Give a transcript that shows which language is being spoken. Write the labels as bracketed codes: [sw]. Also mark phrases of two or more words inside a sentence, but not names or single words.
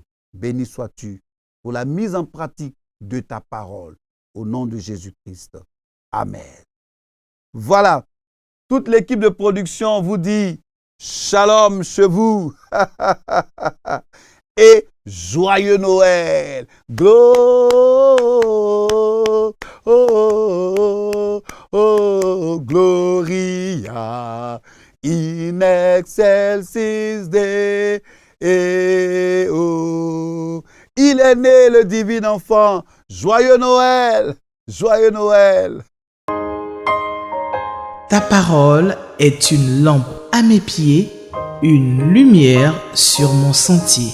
[fr] Béni sois-tu pour la mise en pratique de ta parole. Au nom de Jésus-Christ. Amen. Voilà. Toute l'équipe de production vous dit Shalom chez vous et joyeux Noël. [la] Gloria in excelsis Deo. [fr] Il est né le divin enfant. Joyeux Noël. Joyeux Noël. Ta parole est une lampe à mes pieds, une lumière sur mon sentier.